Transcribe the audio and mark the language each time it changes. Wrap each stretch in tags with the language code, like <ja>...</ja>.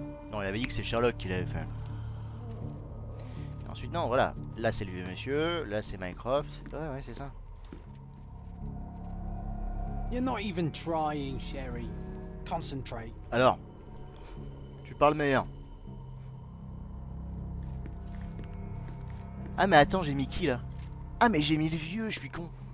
<fr>Non, il avait dit que c'est Sherlock qui l'avait fait. Et ensuite, non, voilà. Là, c'est le vieux monsieur. Là, c'est Minecraft. Ouais, ouais, c'est ça.</fr> <en>You're not even trying, Sherry. Concentrate.</en> <fr>Alors, tu parles meilleur. Ah, mais attends, j'ai mis qui là? Ah, mais j'ai mis le vieux, je suis con.</fr>